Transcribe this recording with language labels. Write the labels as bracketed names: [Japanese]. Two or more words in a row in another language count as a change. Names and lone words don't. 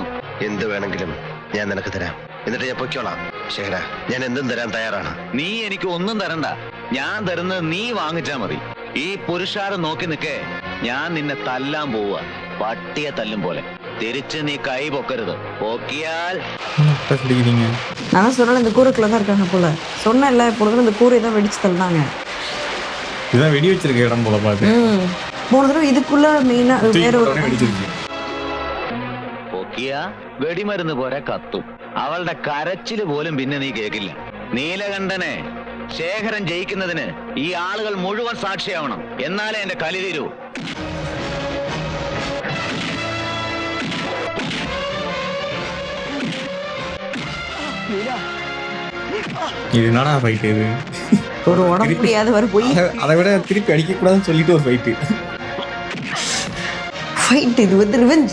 [Malayalam] എന്ത് വേണമെങ്കിലും ഞാൻ നിനക്ക് തരാം. എന്നിട്ട് ഞാൻ പൊയ്ക്കോളാം. ശേഖര, ഞാൻ എന്തും തരാൻ തയ്യാറാണ്. നീ എനിക്ക് ഒന്നും തരണ്ട, ഞാൻ തരുന്നത് നീ വാങ്ങിച്ചാ മതി. ഈ പുരുഷാരം നോക്കി നിൽക്കേ, ഞാൻ നിന്നെ തല്ലാൻ പോവുക, പട്ടിയെ തല്ലും പോലെ. തിരിച്ച് നീ കൈ പൊക്കരുത്, പൊക്കിയാൽ [Tamil] பிடிக்கிறீங்க. நான் சொன்னால இந்த கூரைக்குள்ள தான் இருக்காங்க போல. சொன்னேன்ல, இப்பொழுது இந்த கூரை தான் வெடிச்சு தள்ளினாங்க. இதுதான் வெடி வச்சிருக்க இடம் போல பாத்து. போன தடவை இதுக்குள்ள மெயினா வேற ஒரு வெடிச்சிருக்கு. [Malayalam] പൊക്കിയ വെടിമരുന്ന് പോലെ കത്തും. അവളുടെ കരച്ചില് പോലും പിന്നെ നീ കേൾക്കില്ല. നീലകണ്ഠനെ ശേഖരൻ ജയിക്കുന്നതിന് ഈ ആളുകൾ മുഴുവൻ സാക്ഷിയാവണം, എന്നാലേ എന്റെ കലി തീരൂ. [Tamil] இது என்னடா ஃபைட் இது? ஒரு உடம்பு முடியாத வர போய் அதை விட திருப்பி அடிக்கக்கூடாதுன்னு சொல்லிட்டு ஒரு ஃபைட்டு. ஃபைட் இது வந்து ரிவெஞ்ச்.